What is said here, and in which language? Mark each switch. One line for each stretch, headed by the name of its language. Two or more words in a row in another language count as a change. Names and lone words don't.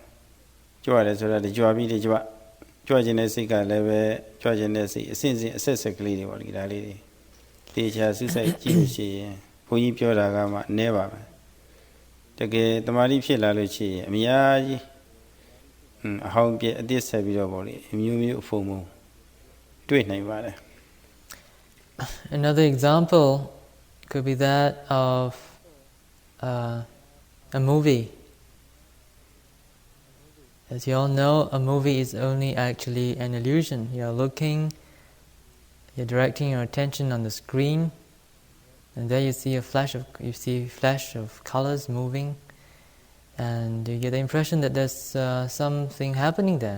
Burmese: ကြွရတယ်ဆိုတော့ကြွပြီးကြွခြင်းတဲ့စိတ်ကလည်းပဲကြွခြင်းတဲ့စိတ်အစဉ်အဆက်ကလေးတွေပေါ့ဒီဒါလေးတွေတေချာစူးစိုက်ကြည့်လို့ရှိရင်ဘုန်းကြီးပြောတာကမှအနည်းပါပဲတကယ်တမာတိဖြစ်လာလို့ရှိရင်အများကြီးအဟောင်းပြအသစ်ဆက်ပြီးတော့ပေါ့လေအမျိုးမျိုးအဖုံဖုံတွေ့နိုင်ပါတယ်
English: Another example could be that of a movie. As you all know, a movie is only actually an illusion. You're directing your attention on the screen, and there you see flash of colors moving, and you get the impression that there's something happening there.